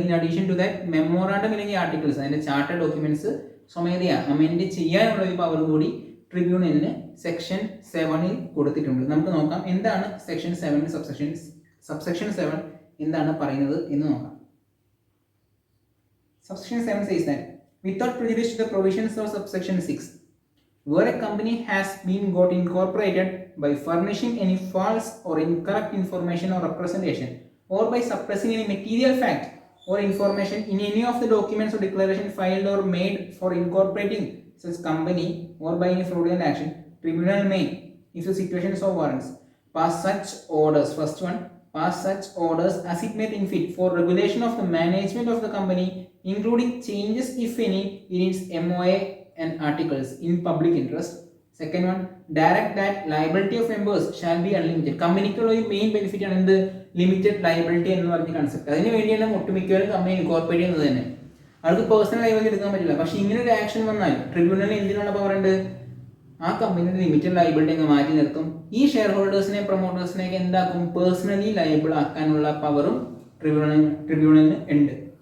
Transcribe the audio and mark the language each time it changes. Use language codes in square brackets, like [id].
[en] in addition to that [ml] memorandum അല്ലെങ്കിൽ articles, അതിൻ്റെ charter documents സ്വമേധയാ അമെൻഡ് ചെയ്യാനുള്ള ഒരു പവർ കൂടി ട്രിബ്യൂണലിന് സെക്ഷൻ 7 കൊടുത്തിട്ടുണ്ട്. നമുക്ക് നോക്കാം എന്താണ് സെക്ഷൻ 7 സബ്സെക്ഷൻ 7 എന്താണ് പറയുന്നത് എന്ന് നോക്കാം. [en] Subsection 7 says that without prejudice to the provisions of subsection 6, where a company has been got incorporated by furnishing any false or incorrect information or representation, or by suppressing any material fact or information in any of the documents or declaration filed or made for incorporating such company, or by any fraudulent action, tribunal may, if the situation so warrants, pass such orders. First one, pass such orders as it may think fit for regulation of the management of the company, including changes if any in its MOA and articles in public interest. Second one, direct that liability of members shall be unlimited. [ml] കമ്പനിക്കുള്ള ഒരു main benefit ആണ് എന്ത്? Limited liability എന്ന് പറഞ്ഞ concept. അതിന് വേണ്ടിയാണ് ഒട്ടുമിക്കവരും company incorporate ചെയ്യുന്നത് തന്നെ. അവർക്ക് പേഴ്സണൽ ലയബിലിറ്റി എടുക്കാൻ പറ്റില്ല. പക്ഷെ ഇങ്ങനെ ഒരു ആക്ഷൻ വന്നാൽ ട്രിബ്യൂണലിന് എന്തിനുള്ള പവർ ഉണ്ട്? ആ കമ്പനിയുടെ ലിമിറ്റഡ് ലയബിലിറ്റി അങ്ങ് മാറ്റി നിർത്തും. ഈ ഷെയർ ഹോൾഡേഴ്സിനെ പ്രൊമോട്ടേഴ്സിനെയൊക്കെ എന്താക്കും? പേഴ്സണലി ലയബിൾ ആക്കാനുള്ള പവറും ട്രിബ്യൂണലിന് ഉണ്ട്.